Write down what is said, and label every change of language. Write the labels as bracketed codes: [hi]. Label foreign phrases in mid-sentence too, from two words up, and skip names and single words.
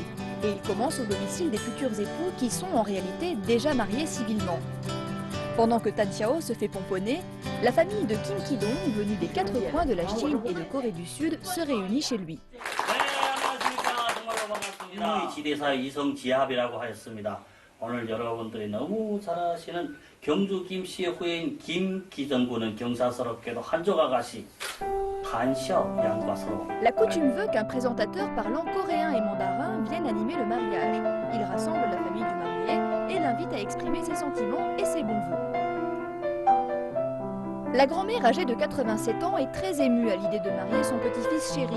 [fr] Et il commence au domicile des futurs époux qui sont en réalité déjà mariés civilement. Pendant que Tan Xiao se fait pomponner, la famille de Kim Ki-dong, venue des 4 coins de la Chine et de Corée du Sud, se réunit chez lui. [ko] 오늘 여러분들이 너무 잘 아시는 경주 김씨의 후예인 김기정 군은 경사스럽게도 한족 아가씨 한샤오 양과 서로. [fr] La coutume veut qu'un présentateur parlant coréen et mandarin vienne animer le mariage. Il rassemble la famille du marié et l'invite à exprimer ses sentiments et ses bons vœux. La grand-mère âgée de 87 ans est très émue à l'idée de marier son petit-fils chéri.